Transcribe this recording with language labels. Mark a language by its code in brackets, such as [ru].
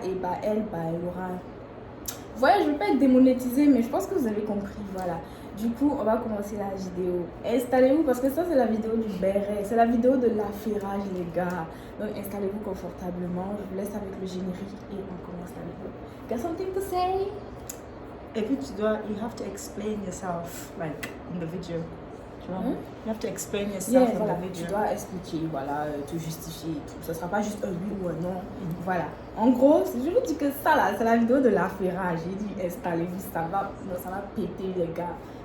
[fr] Et bah elle aura... Voilà, je ne veux pas être démonétisée, mais je pense que vous avez compris, voilà. Du coup, on va commencer la vidéo. Installez-vous, parce que ça, c'est la vidéo du béret. C'est la vidéo de l'affairage, les gars. Donc, installez-vous confortablement. Je vous laisse avec le générique et on commence la vidéo. [en] Got something to say? [fr] Et puis, [en] you have to explain yourself, like, in the video. [fr] Tu vois? [en] You have to explain yourself in [fr] voilà, [en] the video. [fr] tu dois expliquer, voilà, te justifier et tout. Ce ne sera pas juste un oui ou un non. Voilà. En gros, je vous dis que ça, là, c'est la vidéo de l'affairage. J'ai dit, installez-vous, ça va péter, les gars.